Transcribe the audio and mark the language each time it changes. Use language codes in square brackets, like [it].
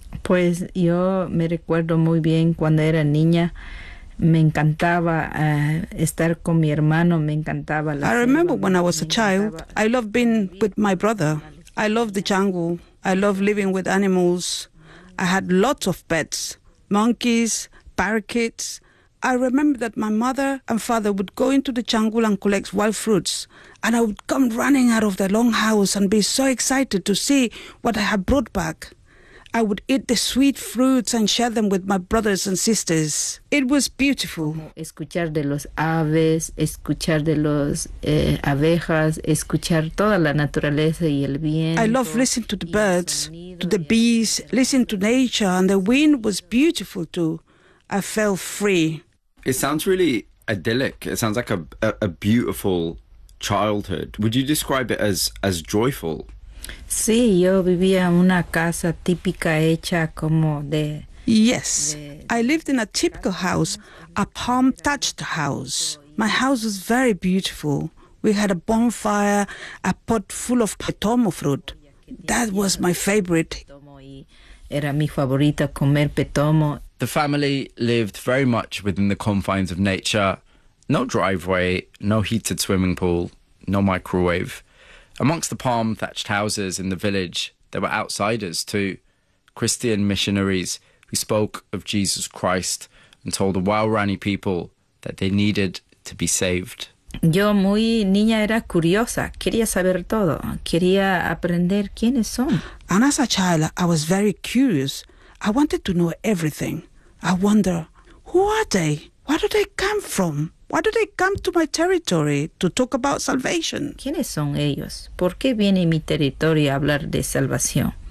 [es] Pues yo me recuerdo muy bien cuando era niña. Me encantaba estar con mi hermano. Me encantaba la [en] I remember when I was a child, I loved being with my brother. I loved the jungle. I loved living with animals. I had lots of pets, monkeys, parakeets. I remember that my mother and father would go into the jungle and collect wild fruits. And I would come running out of the longhouse and be so excited to see what I had brought back. I would eat the sweet fruits and share them with my brothers and sisters. It was beautiful. [es] Escuchar de los aves, escuchar de los abejas, escuchar toda la naturaleza y el viento. [en] I love listening to the birds, to the bees, listening to nature, and the wind was beautiful too. I felt free. It sounds really idyllic. It sounds like a beautiful childhood. Would you describe it as joyful? [es] Sí, yo vivía en una casa típica hecha como de... [en] Yes, I lived in a typical house, a palm-thatched house. My house was very beautiful. We had a bonfire, a pot full of petomo fruit. That was my favorite. [es] Era mi favorita comer petomo. [en] The family lived very much within the confines of nature. No driveway, no heated swimming pool, no microwave. Amongst the palm-thatched houses in the village, there were outsiders too, Christian missionaries who spoke of Jesus Christ and told the Waorani people that they needed to be saved. [es] Yo muy niña era curiosa, quería saber todo, quería aprender quiénes son. [en] And as a child, I was very curious. I wanted to know everything. I wonder, who are they? Where do they come from? Why do they come to my territory to talk about salvation? [es] ¿Quiénes son ellos? ¿Por qué viene mi territorio a hablar de salvación?